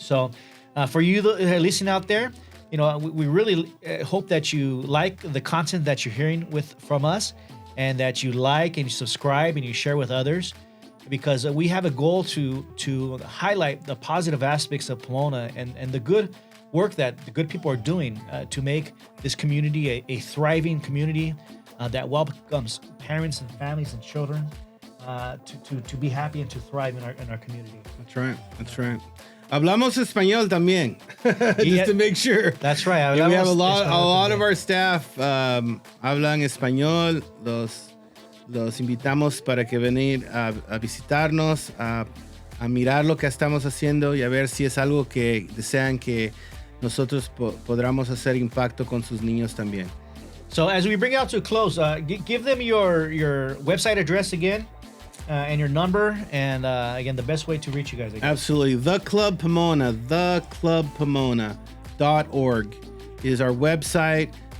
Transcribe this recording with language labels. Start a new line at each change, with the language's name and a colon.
English: So for you listening out there, we really hope that you like the content that you're hearing from us, and that you like and you subscribe and you share with others, because we have a goal to highlight the positive aspects of Pomona and the good work that the good people are doing to make this community a thriving community that welcomes parents and families and children to be happy and to thrive in our community. That's right. That's right.
Spanish: Hablamos español también,
English: just to make sure. That's right. We have a lot of our staff
Spanish: hablan español. Los invitamos para que venir a visitarnos, a mirar lo que estamos haciendo y a ver si es algo que desean que nosotros podamos hacer impacto con sus niños también.
English: So as we bring it out to a close, give them your website address again. And your number, and again, the best way to reach you guys again. Absolutely. The Club Pomona, theclubpomona.org is our website.